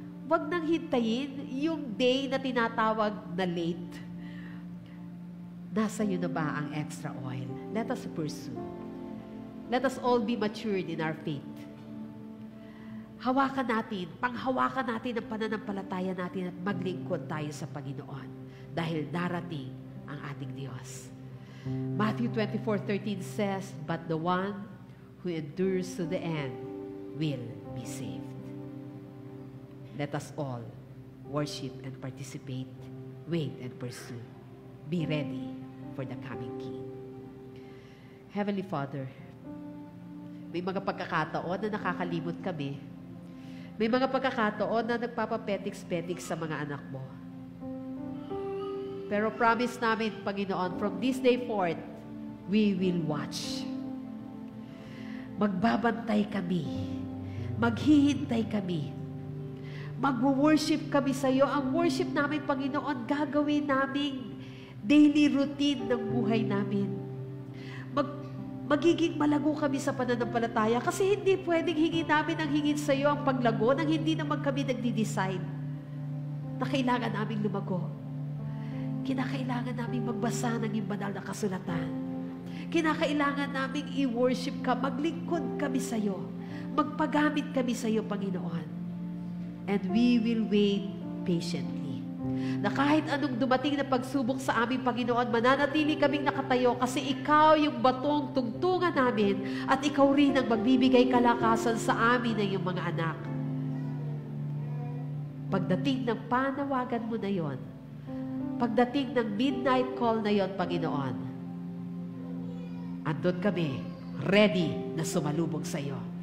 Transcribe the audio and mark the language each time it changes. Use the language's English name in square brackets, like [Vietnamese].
[Filipino] Wag nang hintayin yung day na tinatawag na late. Nasa iyo na ba ang extra oil? [English] Let us pursue. Let us all be matured in our faith. [Filipino] Panghawakan natin ang pananampalataya natin at maglingkod tayo sa Panginoon dahil darating ang ating Diyos. [English] Matthew 24:13 says, "But the one who endures to the end will be saved." Let us all worship and participate, wait and pursue. Be ready for the coming King. [Filipino] Heavenly Father, may mga pagkakataon na nakakalimot kami. May mga pagkakataon na nagpapapetiks-petiks sa mga anak mo. Pero promise namin, [English] Panginoon, from this day forth, we will watch. [Filipino] Magbabantay kami. Maghihintay kami. Magwo-worship kami sa iyo. Ang worship namin, Panginoon, gagawin naming daily routine ng buhay namin. Magiging malago kami sa pananampalataya kasi hindi pwedeng hingin namin ang hingin sa iyo ang paglago nang hindi naman kami nagdi-decide na kailangan naming lumago. Kinakailangan naming magbasa ng iyong banal na kasulatan. Kinakailangan naming i-worship ka, maglingkod kami sa iyo, magpagamit kami sa iyo, Panginoon. [English] And we will wait patiently. [Filipino] Na kahit anong dumating na pagsubok sa aming Panginoon, mananatili kaming nakatayo kasi ikaw yung batong tungtungan namin at ikaw rin ang magbibigay kalakasan sa amin ng iyong mga anak. Pagdating ng panawagan mo na yon, pagdating ng midnight call na yon, Panginoon, andun kami, ready na sumalubog sa iyo.